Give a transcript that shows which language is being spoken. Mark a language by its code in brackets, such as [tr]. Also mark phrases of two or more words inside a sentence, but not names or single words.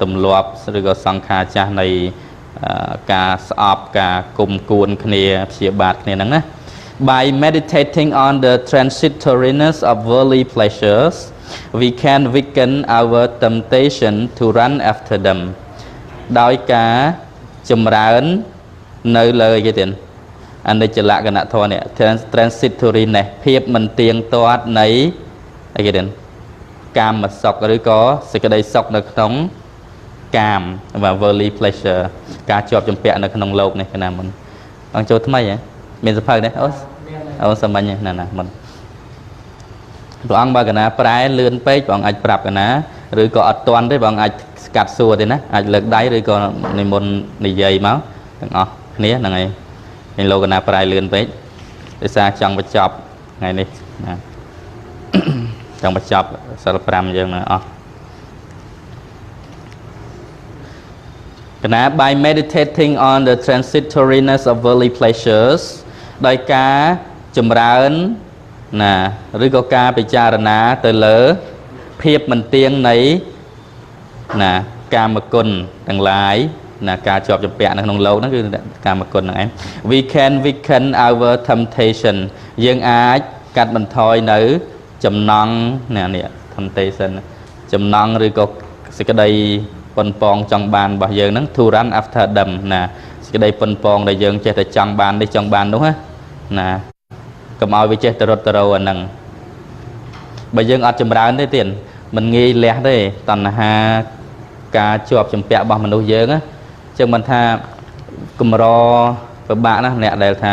[km] ម្លាប់ឬក៏សង្ខារចាស់នៃការស្អប់ការគុំគួនគ្នាព្យាបាទគ្នាហ្នឹងណា [en] By meditating on the transitoriness of worldly pleasures we can weaken our temptation to run after them [km] ដោយ ការចម្រើននៅលើអីគេទៀតអនិច្ចលក្ខណៈធម៌នេះ transitoriness ភាពមិនទៀងទាត់នៃអីគេទៀតកាមសុខឬក៏សេចក្តី សុខនៅក្នុងកាម [en] worldly pleasure [km] ការជាប់ជំពាក់នៅក្នុងលោកនេះកណាមុនអង្គចូលថ្មីហ៎មានសភៅនេះអូសាមញ្ញណាមុនព្រះអង្គបើកណាប្រែលឿនពេកព្រះអង្គអាចប្រាប់កណាឬក៏អត់ទាន់ទេព្រះអង្គអាចស្កាត់សួរទេណាអាចលើកដៃឬក៏និមន្តនិយាយមកទាំងអស់គ្នាហ្នឹងហើយមានលោកកណាប្រែលឿនពេកដោយសារចង់បញ្ចប់ថ្ងៃនេះណាចង់បញ្ចប់សិល5យើងអស់ កណា [en] by meditating on the transitoriness of worldly pleasures [km] ដោយការចម្រើនណាឬក៏ការពិចារណាទៅលើភាពមិនទៀងនៃណាកាមគុណទាំងឡាយណាការជាប់ជំពាក់នៅក្នុងលោកហ្នឹងគឺកាមគុណហ្នឹងឯង [en] we can weaken our temptation [km] យើងអាចកាត់បន្ថយនៅចំណង់នេះ temptation ចំណង់ឬក៏សេចក្តីប៉ុនប៉ងចង់បានរបស់យើងហ្នឹង [en] to run after them [km] ណាសេចក្តីប៉ុន ប៉ងដែលយើងចេះតែចង់បាននេះចង់បាននោះណាកុំឲ្យវាចេះទៅរត់ទៅរោអាហ្នឹងបើយើងអត់ចម្រើនទេទៀតមិនងាយលះ ទេតណ្ហាការជាប់ជំពាក់របស់មនុស្សយើងណាចឹងមិនថាកម្រពិបាកណាអ្នកដែលថា